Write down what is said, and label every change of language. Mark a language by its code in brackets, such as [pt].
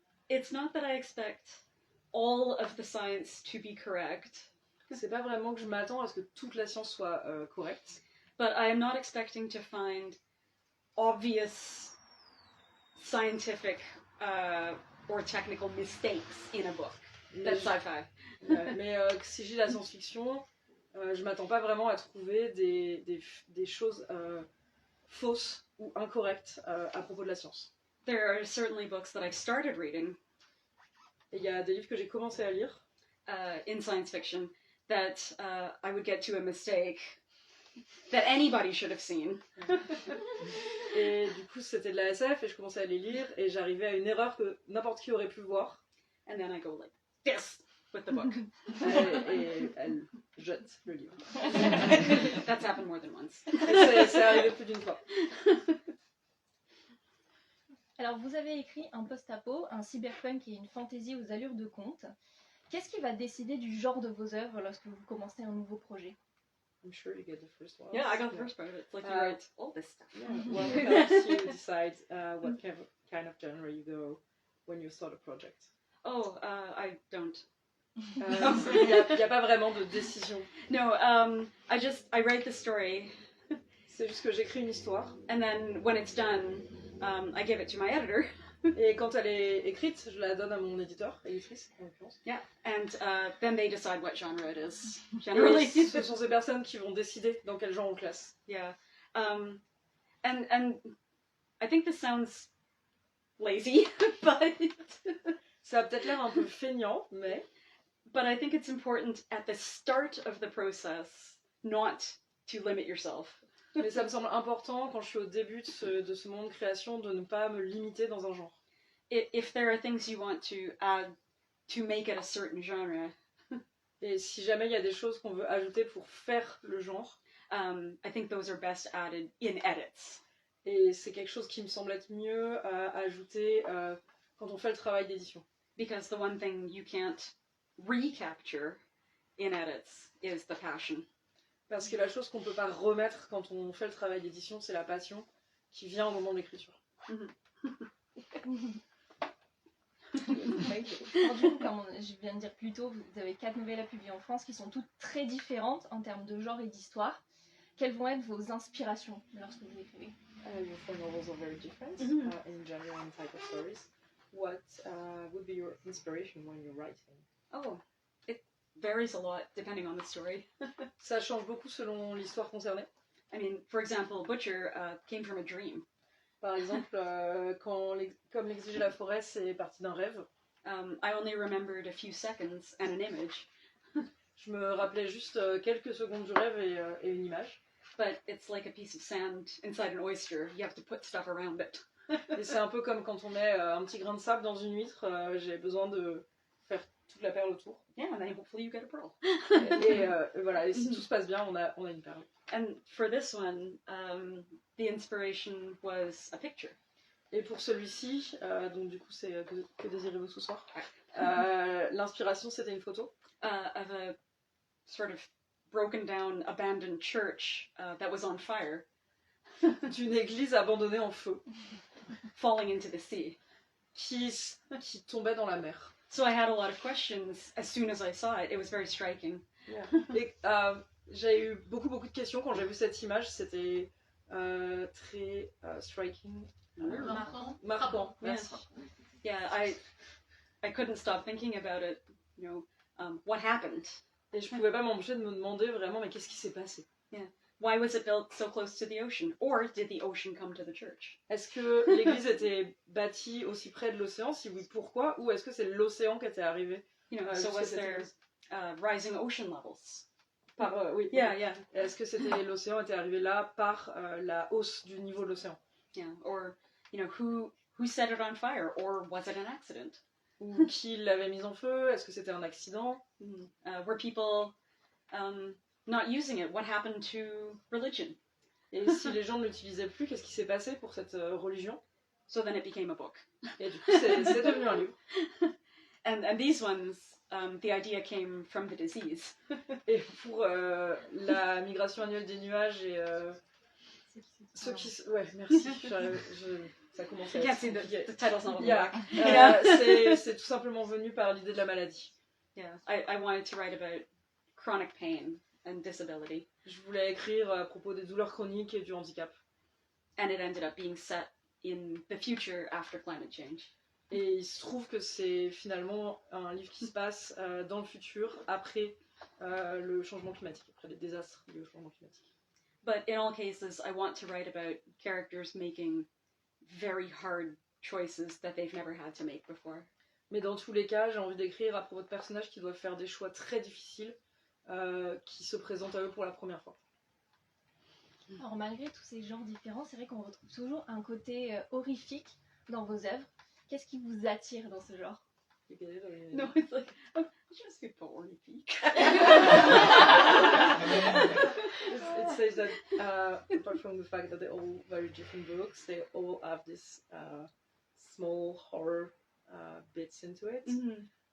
[en] It's not that I expect all of the science to be correct. [fr] C'est pas vraiment que je m'attends à ce que toute la science soit correcte. [en] But I am not expecting to find obvious scientific or technical mistakes in a book. That's sci-fi. [fr] Mais si j'ai la science-fiction, je m'attends pas vraiment à trouver des choses fausses ou incorrectes à propos de la science. [en] There are certainly books that I've started reading [fr] Et il y a des livres que j'ai commencé à lire [en] in science fiction that I would get to a mistake that anybody should have seen. [fr] et du coup c'était de la SF et je commençais à les lire et j'arrivais à une erreur que n'importe qui aurait pu voir [en] And then I go like this with the book. [fr] et elle jette le livre. [en] That's happened more than once. [fr] Et c'est arrivé plus d'une fois. Alors, vous avez écrit un post-apo, un cyberpunk et une fantasy aux allures de conte. Qu'est-ce qui va décider du genre de vos œuvres lorsque vous commencez un nouveau projet? [en] I'm sure you get the first one. Yeah, I got the first part of it. It's like you write all this stuff. Yeah. What helps you decide what kind of genre you go when you start a project? Oh, I don't. [fr] Il n'y a pas vraiment de décision. [en] No, I write the story, [fr] C'est juste que j'écris une histoire [en] and then when it's done, I give it to my editor. [fr] et quand elle est écrite, je la donne à mon éditeur, éditrice en l'occurrence. [en] Yeah, and then they decide what genre it is. [fr] Et [en] Generally. [fr] ce sont ces personnes qui vont décider dans quel genre on classe. [en] Yeah, and I think this sounds lazy, but [fr] Ça a peut-être l'air un peu feignant, mais [en] I think it's important at the start of the process not to limit yourself. [fr] Mais ça me semble important quand je suis au début de ce moment de création de ne pas me limiter dans un genre. [en] If there are things you want to add to make it a certain genre, [fr] Et si jamais il y a des choses qu'on veut ajouter pour faire le genre, [en] I think those are best added in edits. [fr] et c'est quelque chose qui me semble être mieux à ajouter quand on fait le travail d'édition. [en] Because the one thing you can't recapture in edits is the passion. [fr] Parce que la chose qu'on ne peut pas remettre quand on fait le travail d'édition, c'est la passion qui vient au moment de l'écriture. Alors, du coup, comme je viens de dire plus tôt, vous avez 4 nouvelles à publier en France qui sont toutes très différentes en termes de genre et d'histoire. Quelles vont être vos inspirations lorsque vous écrivez? [en] Your four novels are very different in genre and type of stories. What would be your inspiration when you're writing? Oh, it varies a lot depending on the story. [fr] Ça change beaucoup selon l'histoire concernée. [en] I mean, for example, Butcher came from a dream. [fr] Par exemple, comme l'exigeait la forêt, c'est parti d'un rêve. [en] I only remembered a few seconds and an image, [fr] Je me rappelais juste quelques secondes du rêve et une image. [en] but it's like a piece of sand inside an oyster. You have to put stuff around it. [fr] Et c'est un peu comme quand on met un petit grain de sable dans une huître. J'ai besoin de faire toute la perle autour. [en] Yeah, and then hopefully you get a pearl. [fr] Et voilà, et si tout se passe bien, on a une perle. [en] And for this one, the inspiration was a picture. [fr] Et pour celui-ci, donc du coup c'est que désirez-vous ce soir, l'inspiration c'était une photo [en] Of a sort of broken down, abandoned church that was on fire, [fr] d'une église abandonnée en feu [en] falling into the sea. [fr] qui tombait dans la mer. [en] So I had a lot of questions as soon as I saw it. It was very striking. [fr] Et j'ai eu beaucoup de questions quand j'ai vu cette image. C'était très striking, marquant. Merci. [en] Yeah, I couldn't stop thinking about it. You know, what happened? [fr] Et je pouvais pas m'empêcher de me demander vraiment, mais qu'est-ce qui s'est passé? [en] Why was it built so close to the ocean? Or did the ocean come to the church? [fr] Est-ce que l'église était bâtie aussi près de l'océan? Si oui, pourquoi? Ou est-ce que c'est l'océan qui était arrivé? [en] You know, so [fr] jusqu'à [en] was [fr] cette [en] there [fr] église? [en] rising ocean levels? [fr] Oui. [en] Yeah. [fr] Est-ce que c'était l'océan était arrivé là par la hausse du niveau de l'océan? [en] Yeah. Or, you know, who set it on fire? Or was it an accident? [fr] Ou qui l'avait mise en feu? Est-ce que c'était un accident? [en] Were people not using it? What happened to religion? [fr] Et si les gens ne l'utilisaient plus, qu'est-ce qui s'est passé pour cette religion? [en] So then it became a book. [fr] Et du coup, c'est devenu un livre. [en] And these ones, the idea came from the disease. [fr] Et pour la migration annuelle des nuages et ceux qui... Ouais, merci. Ça commence à [en] You can't [fr] être [en] see [fr] compliqué. [en] the title's not on the Yeah. back. [fr] C'est tout simplement venu par l'idée de la maladie. [en] Yeah, I wanted to write about chronic pain and disability. [fr] Je voulais écrire à propos des douleurs chroniques et du handicap. [en] And it ended up being set in the future after climate change. [fr] Et il se trouve que c'est finalement un livre qui se passe dans le futur, après le changement climatique, après les désastres liés au changement climatique. [en] But in all cases, I want to write about characters making very hard choices that they've never had to make before. [fr] Mais dans tous les cas, j'ai envie d'écrire à propos de personnages qui doivent faire des choix très difficiles qui se présentent à eux pour la première fois. Alors malgré tous ces genres différents, c'est vrai qu'on retrouve toujours un côté horrifique dans vos œuvres. Qu'est-ce qui vous attire dans ce genre? [en] No, it's like, oh, just get horrifique. It says that apart from the fact that they're all very different books, they all have this small horror bits into it. Mm-hmm.